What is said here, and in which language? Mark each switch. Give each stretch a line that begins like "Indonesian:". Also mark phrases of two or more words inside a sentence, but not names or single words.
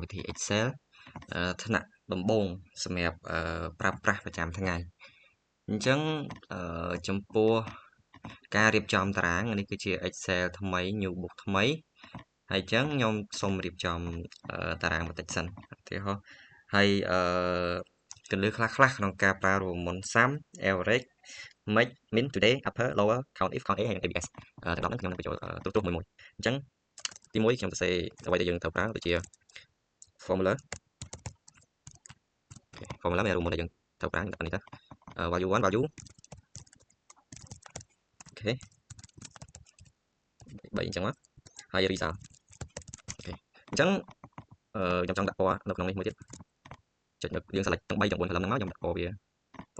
Khmer: វិធី Excel ថ្នាក់ដំបូងសម្រាប់ប្រើប្រាស់ប្រចាំថ្ងៃអញ្ចឹងចំពោះការរៀបចំតារា ងនេះគឺជា Excel ថ្មី
English: new book
Khmer: ថ្មីហើយអញ្ចឹងខ្ញុំសូមរៀបចំតារាងបន្តិចសិនឧទាហរណ៍ហើយកន្លឹះខ្លះៗក្នុងការប្រើរូបមន្ត
English: sum average make min today upper lower count if count a
Khmer: ហើយ abs ទាំង10ហ្នឹងខ្ញុំនឹងបញ្ចូលទូមួយអញ្ចឹងទី1ខ្ញុំសរសេរអ្វីដែលយើងត្រូវប្រើដូចជា formula មានរូបមន្តដែលយើងត្រូវប្រើដាក់នេះទៅ
English: value 1 value
Khmer: អូខេ3អញ្ចឹងមកហើយ result អូខេអញ្ចឹងខ្ញុំចង់ដាក់ពណ៌នៅក្នុងនេះមួយទៀតចុចយើង select ទាំង3ទាំង4 column ហ្នឹងមកខ្ញុំដាក់ពណ៌វាពណ៌